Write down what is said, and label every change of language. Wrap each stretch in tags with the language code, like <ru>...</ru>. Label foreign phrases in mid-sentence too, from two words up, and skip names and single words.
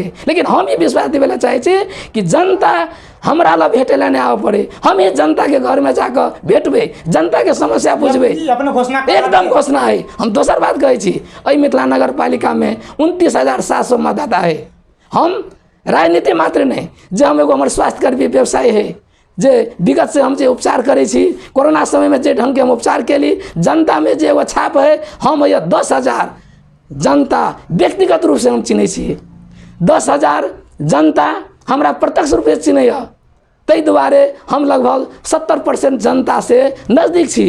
<mai>लेकिन हम ये विश्वास देवेला चाहे छी कि जनता हमरा ला भेटे ला नहीं आवे पड़े। हम ये जनता के घर में जाकर भेटबे, जनता के समस्या पूछबे, एकदम घोषणा है। हम दोसर बात कहे छी, मिथिला नगर पालिका में 29,700 मतदाता है। हम राजनीति मात्र नहीं, जो हम एगो हमारे स्वास्थ्य कर्मी व्यवसाय है, जे विगत से हम जे उपचार करे छी, कोरोना समय में जे ढंग के हम उपचार केली, जनता में जे एगो छाप है, हम ये 10,000 जनता व्यक्तिगत रूप से हम चिन्ह छी। 10,000 जनता हमरा प्रत्यक्ष रूप से चिन्ह, तै दुआरे हम लगभग 70% जनता से नजदीक छी।</mai>